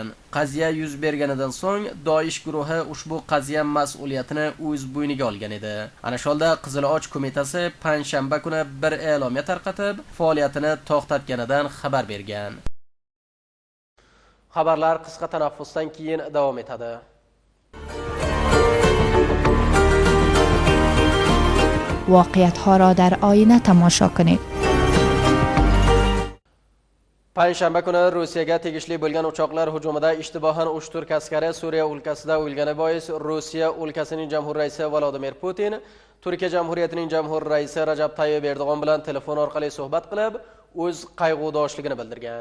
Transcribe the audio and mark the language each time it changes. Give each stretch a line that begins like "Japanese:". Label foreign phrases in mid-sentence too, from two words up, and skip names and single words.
Uzbek: Qaziya yuz berganidan so'ng Doish guruhi ushbu qaziya mas'uliyatini o'z bo'yniga olgan edi. Ana shunda Qizil Och qo'mitasi payshanba kuni bir e'lomiyat tarqatib, faoliyatini to'xtatganidan xabar bergan. Xabarlar qisqa tanaffusdan keyin davom etadi.
Persian: واقعیت‌ها را در آینه تماشا کنید.
Uzbek: Payshanba kuni Rossiyaga tegishli bo'lgan uchoqlar hujumida ishtibohan 3 turk askari Suriya o'lkasida o'lgani bois Rossiya o'lkasining jamhur raisi Vladimir Putin Turkiya Jamhuriyatining jamhur raisi Rajab Tayyip Erdo'g'on bilan telefon orqali suhbat qilib, o'z qayg'udoshligini bildirgan.